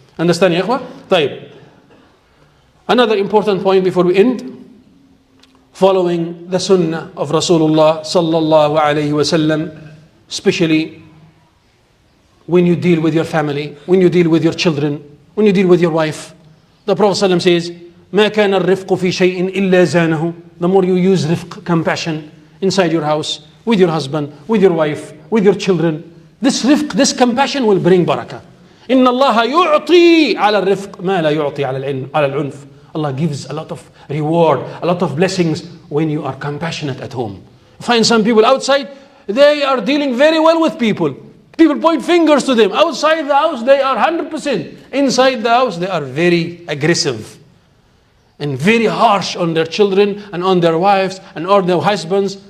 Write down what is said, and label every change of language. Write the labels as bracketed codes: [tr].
[en] Understand, ya ikhwah? [ar] طيب. [en] Another important point before we end. Following the sunnah of Rasulullah sallallahu alayhi wa sallam, especially when you deal with your family, when you deal with your children, when you deal with your wife. The Prophet ﷺ says, [ar] ما كان الرفق في شيء إلا زانه. [en] The more you use rifq, compassion, inside your house, with your husband, with your wife, with your children, this rifq, this compassion will bring barakah. [ar] إن الله يعطي على الرفق ما لا يعطي على العنف. [en] Allah gives a lot of reward, a lot of blessings when you are compassionate at home. Find some people outside, they are dealing very well with people. People point fingers to them. Outside the house, they are 100%. Inside the house, they are very aggressive and very harsh on their children and on their wives and on their husbands.